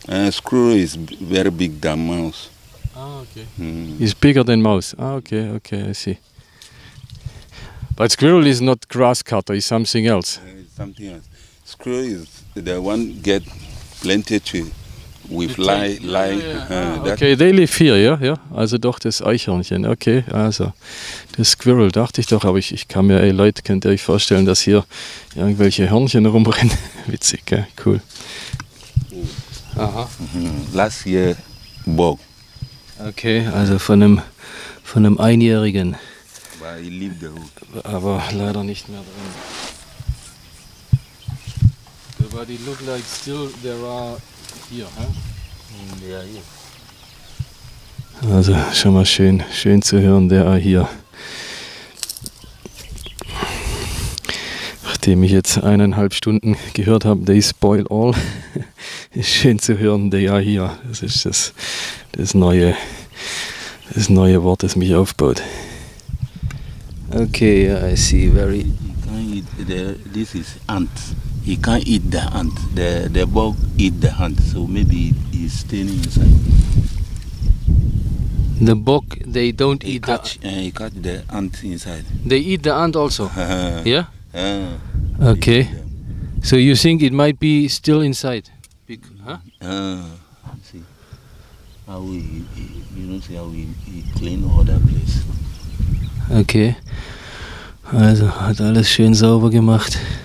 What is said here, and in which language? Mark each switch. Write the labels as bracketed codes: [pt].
[en] Squirrel is very big than mouse. Okay. It's bigger than mouse. Okay, I see. But squirrel is not grass cutter, it's something else. Something else. Squirrel is the one get plenty tree with lie. Okay, they live here, ja? [de] Also doch das Eichhörnchen. Okay, also das Squirrel dachte ich doch, aber ich kann mir, Leute, könnt ihr euch vorstellen, dass hier irgendwelche Hörnchen rumrennen? Witzig, gell? Cool. Aha. [en] Last year, bug. [de] Okay, also von einem Einjährigen. [en] But he leave the hole. [de] Aber leider nicht mehr drin. [en] But it look like still there are here, huh? They are here. [de] Also schon mal schön zu hören, [en] there are here. [de] Nachdem ich jetzt 1,5 Stunden gehört habe, [en] they spoil all, [de] ist schön zu hören, ja hier, das ist das neue Wort, das mich aufbaut. [en] Okay, I see, very... You can't eat this is ant. You can't eat the ant. The bug eat the ant, so maybe he's staying inside. The bug, they don't eat He catch the ant inside. They eat the ant also? Yeah? Okay. Okay. So you think it might be still inside? Huh? See how see how he clean all that place. Okay. [de] Also hat alles schön sauber gemacht.